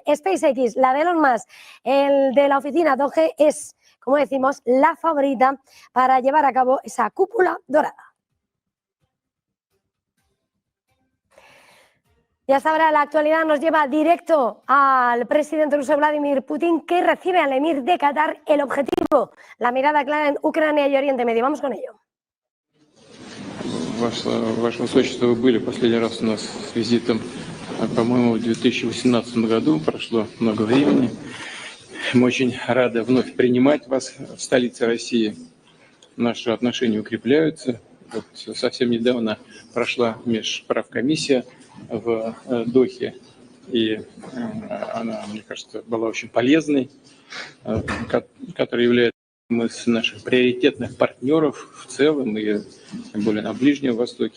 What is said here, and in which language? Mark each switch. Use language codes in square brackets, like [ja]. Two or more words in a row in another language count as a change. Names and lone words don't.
[es] SpaceX, la de Elon Musk, el de la oficina Doge, es, como decimos, la favorita para llevar a cabo esa cúpula dorada. Y hasta ahora la actualidad nos lleva directo al presidente ruso Vladimir Putin, que recibe al emir de Qatar. El objetivo, la mirada clara en Ucrania y Oriente Medio. Vamos con ello. [ru] Ваше Высочество, вы были последний раз у нас с визитом, по-моему, в 2018 году. Прошло много времени. Мы очень рады вновь принимать вас в столице России. Наши отношения укрепляются. Вот совсем недавно прошла межправкомиссия в Дохе и она, мне кажется, была очень полезной, которая является одним из наших приоритетных партнеров в целом и тем более на Ближнем Востоке.